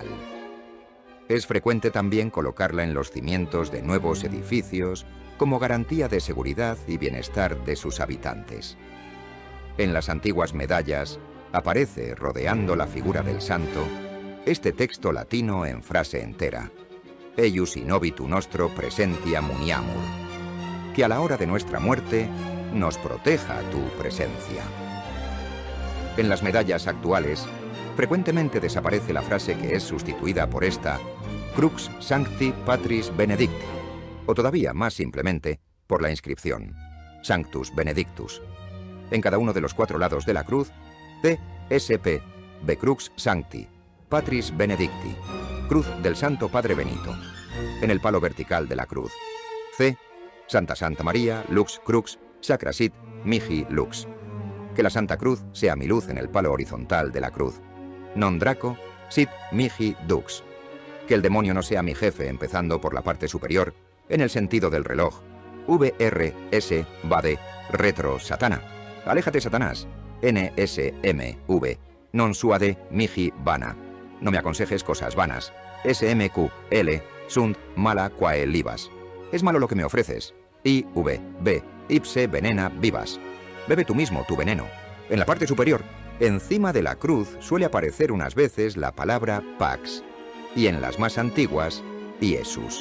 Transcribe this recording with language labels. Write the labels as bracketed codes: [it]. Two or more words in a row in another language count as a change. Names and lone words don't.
[es] Es frecuente también colocarla en los cimientos de nuevos edificios como garantía de seguridad y bienestar de sus habitantes. En las antiguas medallas aparece, rodeando la figura del santo, este texto latino en frase entera: [la] Eius in obitu nostro presentia muniamur, [es] que a la hora de nuestra muerte nos proteja tu presencia. En las medallas actuales, frecuentemente desaparece la frase que es sustituida por esta [la] Crux Sancti Patris Benedicti, [es] o todavía más simplemente por la inscripción [la] Sanctus Benedictus. [es] En cada uno de los 4 lados de la cruz, [la] CSP, B Crux Sancti, Patris Benedicti, [es] Cruz del Santo Padre Benito. En el palo vertical de la cruz, [la] C, Santa María, Lux Crux, Sacra Sit, Mihi Lux. [es] Que la Santa Cruz sea mi luz en el palo horizontal de la cruz. [la] Non Draco, Sit Mihi Dux. [es] Que el demonio no sea mi jefe, empezando por la parte superior, en el sentido del reloj. [la] VRS, Vade, Retro Satana. [es] Aléjate, Satanás. [la] NSMV, Non Suade Mihi Vana. [es] No me aconsejes cosas vanas. [la] SMQL, Sunt Mala Quae Libas. [es] Es malo lo que me ofreces. IV, [la] Ipse Venena Vivas. [es] Bebe tú mismo tu veneno. En la parte superior, encima de la cruz, suele aparecer unas veces la palabra Pax, y en las más antiguas, Iesus.